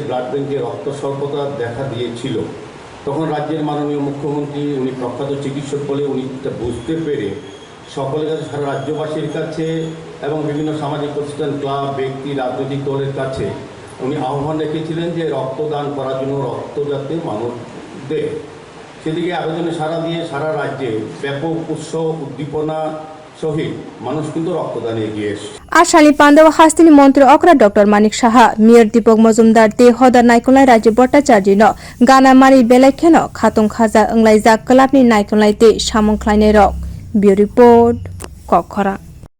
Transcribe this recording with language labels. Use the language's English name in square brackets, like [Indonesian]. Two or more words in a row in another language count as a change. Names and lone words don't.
[Bangla] ব্লাড ব্যাংকে রক্ত স্বল্পতা দেখা দিয়েছিল তখন রাজ্যের মাননীয় মুখ্যমন্ত্রী উনি প্রখ্যাত চিকিৎসক বলে উনি বুঝতে পেরে সকলের কাছে সারা রাজ্যবাসীর কাছে এবং বিভিন্ন সামাজিক প্রতিষ্ঠান ক্লাব ব্যক্তি রাজনৈতিক দলের কাছে উনি আহ্বান রেখেছিলেন যে রক্তদান করার জন্য রক্ত যাতে মানুষ দেয় সেদিকে আবেদনে সাড়া দিয়ে সারা রাজ্যে ব্যাপক উৎসাহ উদ্দীপনা সহিত মানুষ কিন্তু রক্তদানে এগিয়ে এসেছে [Kok Borok] Ashali panda hastini montri okra Dr.Manik saha mayor Dipok Majumdar te hoda naikolai raji bhattacharya no gana mari belekheno khatung khaja onglai jak club ni naikolai te samung khlainai rok [English] Bureau Report, [Kok Borok] Kokora.